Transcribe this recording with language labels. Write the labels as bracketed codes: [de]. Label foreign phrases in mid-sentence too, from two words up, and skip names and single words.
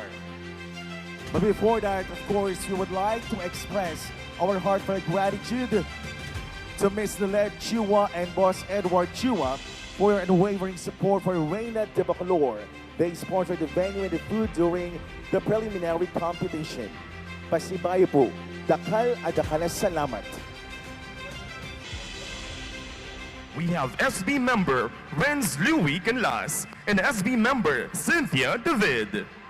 [en] But before that, of course, we would like to express our heartfelt gratitude to Miss Lilette Chua and Boss Edward Chua for your unwavering support for Reina de Bacolor. They sponsored the venue and the food during the preliminary competition. [pam] Pasibayo po, dakal at dakal na salamat. [en] We have SB member Renz Louie Canlas and SB member Cynthia David.